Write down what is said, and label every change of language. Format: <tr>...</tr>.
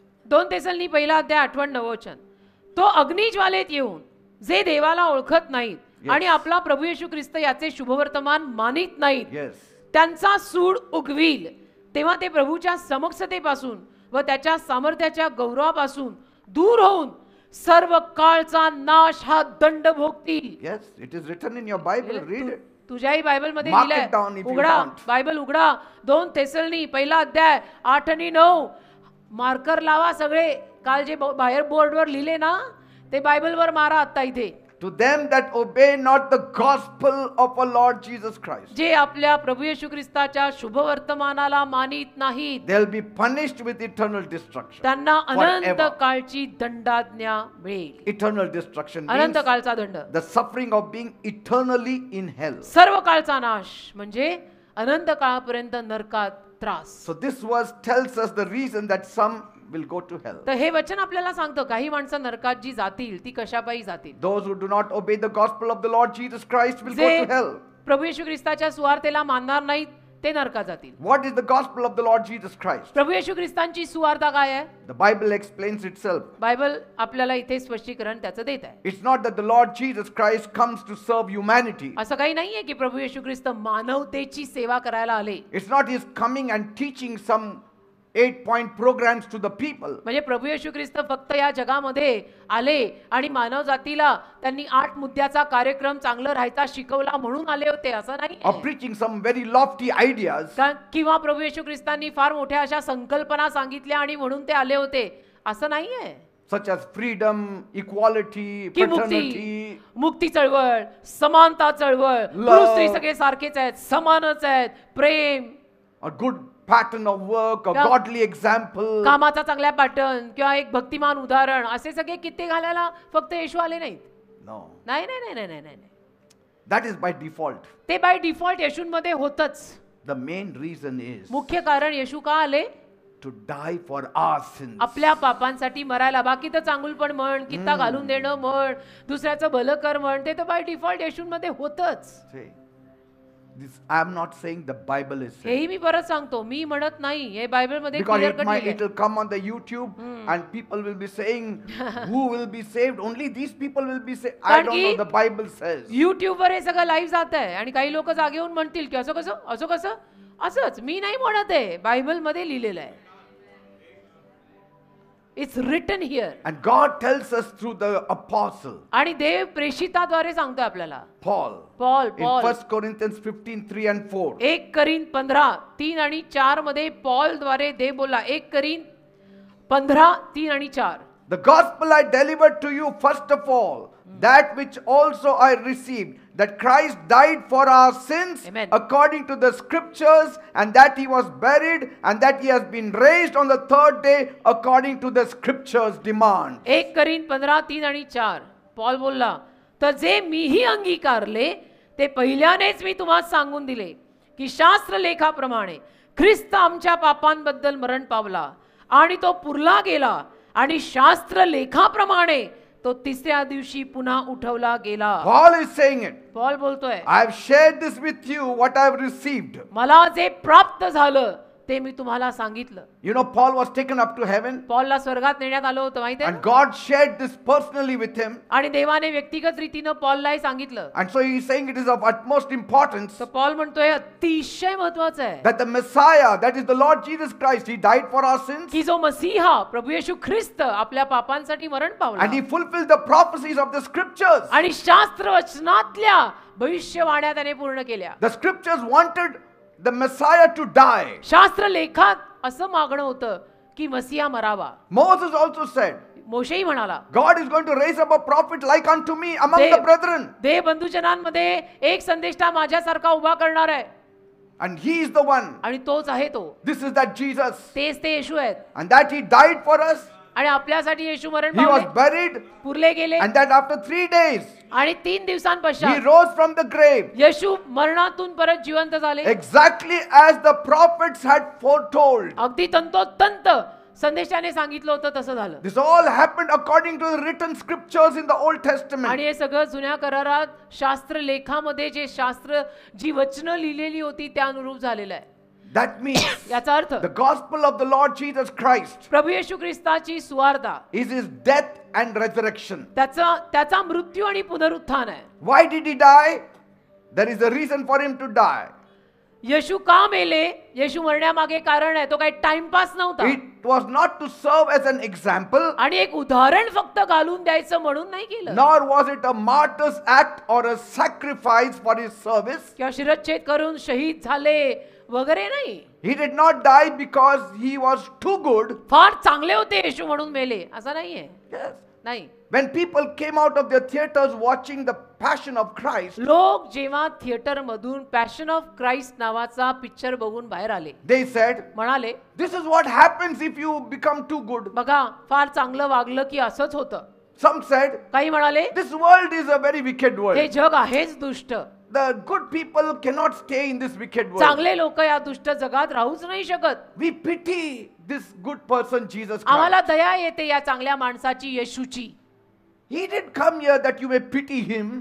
<mr>2 तेसलनी पहिला अध्याय 8-9 वचन. तो अग्निज्वालेत येऊन जे देवाला ओळखत नाहीत आणि आपला प्रभू येशू ख्रिस्त याचे शुभवर्तमान मानित नाहीत,</mr> <en>Yes.</en> <mr>त्यांचा सूड उगवील, तेव्हा ते प्रभूच्या समक्षतेपासून व त्याच्या सामर्थ्याच्या गौरवापासून दूर होऊन सर्व काळचा नाश हा दंड भोगतील.</mr> <en>Yes, it is written in your Bible. Read it.</en> <mr>तुझ्याही Bible मध्ये</mr> <en>Mark it</en> <mr>लिहिलंय.</mr> <en>down if you</en> <mr>उघडा</mr> <en>want.</en> <mr>बायबल उघडा. 2 तेसलनी पहिला अध्याय 8 आणि 9. मार्कर लावा सगळे. काल जे बाहेर बोर्डवर लिहिले ना ते बायबलवर मारा आता इथे.</mr> <en>To them that obey not the gospel of our Lord Jesus Christ,</en> <mr>जे आपल्या प्रभू येशू ख्रिस्ताच्या शुभवर्तमानाला मानित नाहीत</mr> <en>they'll be punished with eternal destruction.</en> <mr>त्यांना अनंत</mr> <en>Forever.</en> <mr>काळची दंडाज्ञा मिळेल.</mr> <en>Eternal destruction</en> <mr>अनंत</mr> <en>means</en> <mr>काळचा दंड,</mr> <en>the suffering of being eternally in hell.</en> <mr>सर्व काळचा नाश म्हणजे अनंत काळापर्यंत नरकात त्रास.</mr> <en>So this verse tells us the reason that some will go to hell.</en> <mr>तर हे वचन आपल्याला सांगतं काही माणसं नरकात जी जातील ती कशापायी जातील.</mr> <en>Those who do not obey the gospel of the Lord Jesus Christ will go</en> <mr>जे</mr> <en>to hell.</en> <mr>प्रभू येशू ख्रिस्ताच्या सुवार्तेला मानणार नाहीत ते नरकात जातील.</mr> <en>What is the gospel of the Lord Jesus Christ?</en> <mr>प्रभू येशू ख्रिस्तांची सुवार्ता काय आहे?</mr> <en>The Bible explains itself.</en> <mr>Bible आपल्याला इथे स्पष्टीकरण त्याचं देत आहे.</mr> <en>It's not that the Lord Jesus Christ comes to serve humanity.</en> <mr>असं काही नाहीये की प्रभू येशू ख्रिस्त मानवतेची सेवा करायला आले.</mr> <en>It's not his coming and teaching some 8-point programs to the people.</en> <mr>म्हणजे प्रभू येशू ख्रिस्त फक्त या जगामध्ये आले आणि मानव जातीला त्यांनी 8 मुद्द्याचा कार्यक्रम चांगलं राहायचा शिकवला म्हणून आले होते असं नाही.</mr> <en>Or preaching some very lofty ideas.</en> <mr>किंवा प्रभू येशू ख्रिस्तांनी फार मोठ्या अशा संकल्पना सांगितल्या आणि म्हणून ते आले होते असं नाहीये.</mr> <en>Such as freedom, equality,</en> <mr>की</mr> <en>fraternity,</en> <mr>मुक्ती चळवळ, समानता चळवळ, पुरुष स्त्री सगळे सारखेच आहेत, समानच आहेत, प्रेम,</mr> <en>a good pattern of work, a Yeah. godly example.</en> <mr>कामाचा चांगला पॅटर्न किंवा एक भक्तिमान उदाहरण असे सगळे किती घालायला फक्त येशू आले नाहीत.</mr> <en>No,</en> <mr>नाही नाही नाही नाही नाही नाही.</mr> <en>that is by default.</en> <mr>ते बाय डिफॉल्ट येशूंमध्ये होतच.</mr> <en>The main reason is</en> <mr>मुख्य कारण येशू का आले?</mr> <en>to die for our sins.</en> <mr>आपल्या पापांसाठी मरायला. बाकी तर चांगुलपण म्हण, कित्ता घालून देणं म्हण, दुसऱ्याचं भलं कर म्हण, ते तर बाय डिफॉल्ट येशूंमध्ये होतच.</mr> <en>See, this I am not saying the Bible is saying.</en> <mr>हेही मी परत सांगतो, मी म्हणत नाही, हे बायबल मध्ये</mr> <en>Because</en> <mr>clear</mr> <en>it</en> <mr>cut</mr> <en>might,</en> <mr>लिहिलंय.</mr> <en>it will come on the YouTube and people will be saying, who will be saved? Only these people will be saved. I</en> <mr>कारण</mr> <en>don't know,</en> <mr>की</mr> <en>the Bible says.</en> <mr>YouTube वर हे सगळं live जात आहे आणि काही लोक जागे होऊन म्हणतील की असं कसं असं कसं असंच. मी नाही म्हणत आहे, बायबल मध्ये लिहिलेलं आहे.</mr> <en>It's written here. And God tells us through the apostle,</en> <mr>आणि देव प्रेषिताद्वारे सांगतोय आपल्याला.</mr> <en>Paul,</en> <mr>Paul</mr> <en>in</en> <mr>Paul</mr> <en>1 Corinthians 15:3 and 4.</en> <mr>1 करीन 15 3 आणि 4 मध्ये पॉल द्वारे देव बोला. 1 करीन 15 3 आणि 4.</mr> <en>The gospel I delivered to you first of all, that which also I received, that Christ died for our sins Amen. according to the scriptures, and that he was buried, and that he has been raised on the third day according to the scriptures demand.</en> <mr>1 करीन 15 3 आणि 4. Paul बोलला, तर जे मीही अंगीकारले ते पहिल्यानेच मी तुम्हाला सांगून दिले की शास्त्र लेखाप्रमाणे ख्रिस्त आमच्या पापांबद्दल मरण पावला आणि तो पुरला गेला आणि शास्त्र लेखाप्रमाणे तो तिसऱ्या दिवशी पुन्हा उठवला गेला.</mr> <en>Paul is saying it.</en> <mr>Paul बोलतोय,</mr> <en>I have shared this with you, what I have received.</en> <mr>मला जे प्राप्त झालं ते मी तुम्हाला सांगितलं.</mr> <en>You know, Paul was taken up to heaven,</en> <mr>पॉलला स्वर्गात नेण्यात आलं होतं माहिती आहे</mr> <en>and God shared this personally with him.</en> <mr>आणि देवाने व्यक्तिगत रीतीनं पॉललाही सांगितलं.</mr> <en>And so he is saying it is of utmost importance</en> <mr>तर पॉल म्हणतोय अतिशय महत्वाचं आहे</mr> <en>that the Messiah, that is the Lord Jesus Christ, he died for our sins,</en> <mr>की जो मसीहा प्रभू येशू ख्रिस्त आपल्या पापांसाठी मरण पावला</mr> <en>and he fulfilled the prophecies of the scriptures.</en> <mr>आणि शास्त्र वचनातल्या भविष्यवाण्या त्याने पूर्ण केल्या.</mr> <en>The scriptures wanted the Messiah to die.</en> <mr>शास्त्र लेखात असं मागणं होतं की मसीहा मरावा.</mr> <en>Moses also said,</en> <mr>मोशेही म्हणाला,</mr> <en>God is going to raise up a prophet like unto me among They- the brethren.</en> <mr>देव बंधुजनांमध्ये एक संदेष्टा माझ्यासारखा उभा करणार आहे</mr> <en>And he is the one.</en> <mr>आणि तोच आहे तो.</mr> <en>This is that Jesus.</en> <mr>तेच ते येशू आहेत</mr> <en>And that he died for us.</en> <mr>आणि आपल्यासाठी येशू मरण</mr> <en>He was</en> <mr>पावले,</mr> <en>buried.</en> <mr>पुरले गेले</mr> <en>And that after 3 days,</en> <mr>आणि 3</mr> <en>he</en> <mr>दिवसांपश्चात</mr> <en>rose from the grave.</en> <mr>येशू मरणातून परत जिवंत झाले.</mr> <en>Exactly as the prophets had foretold.</en> <mr>अगदी तंतोतंत संदेशाने सांगितलं होतं तसं झालं.</mr> <en>This all happened according to the written scriptures in the Old Testament.</en> <mr>आणि हे सगळं जुन्या करारात शास्त्र लेखामध्ये जे शास्त्र जी वचनं लिहिलेली होती त्या अनुरूप झालेलं आहे.</mr> <en>That means</en> <mr>याचा अर्थ</mr> <en>the gospel of the Lord Jesus Christ</en> <mr>Prabhu Yeshu ख्रिस्ताची सुवार्ता</mr> <en>is his death and resurrection.</en> <mr>त्याचा मृत्यू आणि पुनरुत्थान आहे.</mr> <en>Why did he die? There is a reason for him to die.</en> <mr>येशू का मेले? येशू मरण्यामागे कारण आहे. तो काही टाइमपास नव्हता</mr> <en>It was not to serve as an example,</en> <mr>आणि एक उदाहरण फक्त घालून द्यायचं म्हणून नाही केलं,</mr> <en>nor was it a martyr's act or a sacrifice for his service.</en> <mr>किंवा शिरच्छेद करून शहीद झाले वगैरे नाही.</mr> <en>He did not die because he was too good.</en> <mr>फार चांगले होते येशू म्हणून मेले असं नाहीये.</mr> <en>Yes.</en> <mr>नाही.</mr> <en>When people came out of their theaters watching the Passion of Christ,</en> <mr>लोक जेव्हा थिएटर मधून पॅशन ऑफ क्राइस्ट नावाचा पिक्चर बघून बाहेर आले,</mr> <en>they said,</en> <mr>म्हणाले,</mr> <en>this is what happens if you become too good.</en> <mr>बघा फार चांगलं वागलं की असंच होतं.</mr> <en>Some said,</en> <mr>काही म्हणाले,</mr> <en>this world is a very wicked</en> <mr>हे</mr> <en>world.</en> <mr>जग आहेच दुष्ट,</mr> <en>The good people cannot stay in this wicked world.</en> <mr>चांगले लोक या दुष्ट जगात राहूच नाही शकत.</mr> <en>We pity this good person, Jesus</en> <mr>आम्हाला</mr> <en>Christ.</en> <mr>दया येते या चांगल्या माणसाची, येशूची.</mr> <en>He didn't come here that you may pity him.</en>